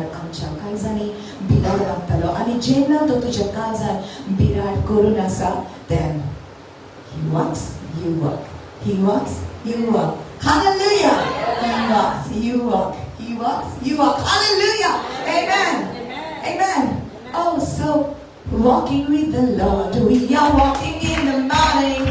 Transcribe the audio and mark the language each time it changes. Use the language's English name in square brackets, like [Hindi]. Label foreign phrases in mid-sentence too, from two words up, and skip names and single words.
[Konkani] आमच्या काळजांनी बिराड लागतलो आणि जेन्ना तो तुझ्या काळजान बिराड करून आसा [English] then he walks you walk, he walks you walk, hallelujah, he walks you walk, he walks you walk, hallelujah, amen, amen. Oh, so walking with the Lord, we are walking in the morning.